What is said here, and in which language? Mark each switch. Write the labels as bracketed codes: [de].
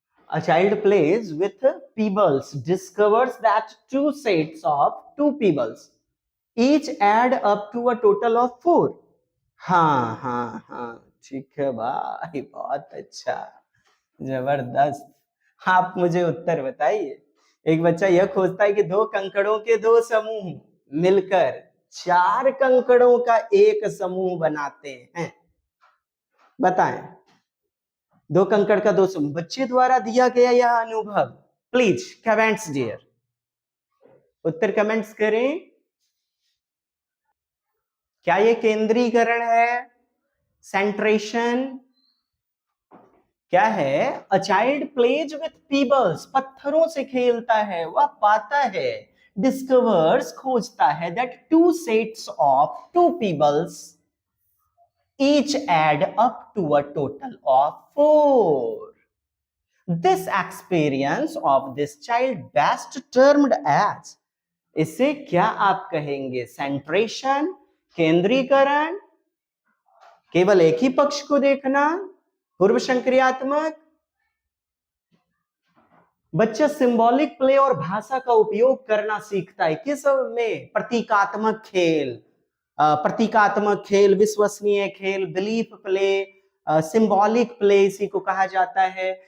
[en] A child plays with pebbles, discovers that 2 sets of 2 pebbles each add up to a total of 4. [hi] हाँ, ठीक है भाई, बहुत अच्छा, जबरदस्त। आप मुझे उत्तर बताइए। एक बच्चा यह खोजता है कि 2 कंकड़ों के 2 समूह मिलकर 4 कंकड़ों का एक समूह बनाते हैं। बताएं, 2 कंकड़ का 2 समूह, बच्चे द्वारा दिया गया यह अनुभव। Please comments dear, Uttar comments करें। क्या ये केंद्रीकरण है? सेंट्रेशन? क्या है? [en] a child plays with pebbles, [hi] पत्थरों से खेलता है, वह पाता है, [en] discovers, [hi] खोजता है, [en] That 2 sets of 2 pebbles each add up to a total of 4. This experience of this child best termed as, [hi] इसे क्या आप कहेंगे? सेंट्रेशन, केंद्रीकरण, केवल एक ही पक्ष को देखना, पूर्व संक्रियात्मक। बच्चा सिंबॉलिक प्ले और भाषा का उपयोग करना सीखता है किस में? प्रतीकात्मक खेल, प्रतीकात्मक खेल, विश्वसनीय खेल, बिलीफ प्ले, सिंबॉलिक प्ले इसी को कहा जाता है।